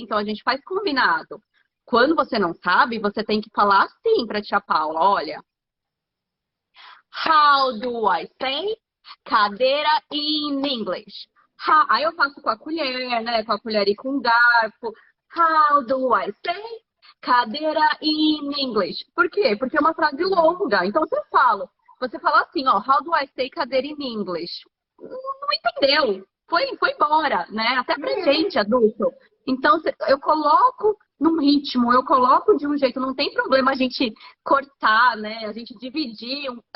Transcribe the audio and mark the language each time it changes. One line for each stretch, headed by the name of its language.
Portuguese: Então, a gente faz combinado. Quando você não sabe, você tem que falar assim para a tia Paula: olha, how do I say cadeira in English? Aí eu faço com a colher, né? Com a colher e com o garfo.
English: How do I say cadeira in English?
Portuguese: Por quê? Porque é uma frase longa. Então você fala assim, ó, how do I say cadeira in English? Não entendeu. Foi embora, né? Até pra Uhum. gente, adulto. Então, eu coloco num ritmo, eu coloco de um jeito, não tem problema a gente cortar, né? A gente dividir